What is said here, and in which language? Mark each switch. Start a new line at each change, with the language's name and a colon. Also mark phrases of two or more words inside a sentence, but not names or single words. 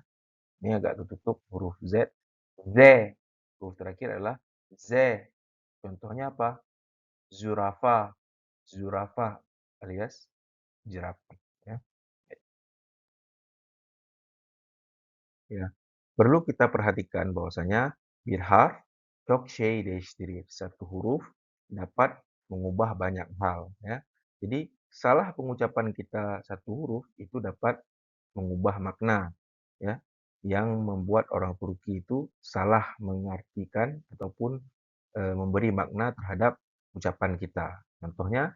Indonesian: Ini agak tertutup huruf Z. Z, huruf terakhir adalah Z. Contohnya apa?
Turkish: Zurafa, zurafa
Indonesian: alias jerapah. Ya. Ya. Perlu kita perhatikan bahwasanya
Turkish: bir harf çok şey değiştirir.
Indonesian: Satu huruf dapat mengubah banyak hal. Ya. Jadi salah pengucapan kita satu huruf itu dapat mengubah makna, ya, yang membuat orang Turki itu salah mengartikan ataupun memberi makna terhadap ucapan kita.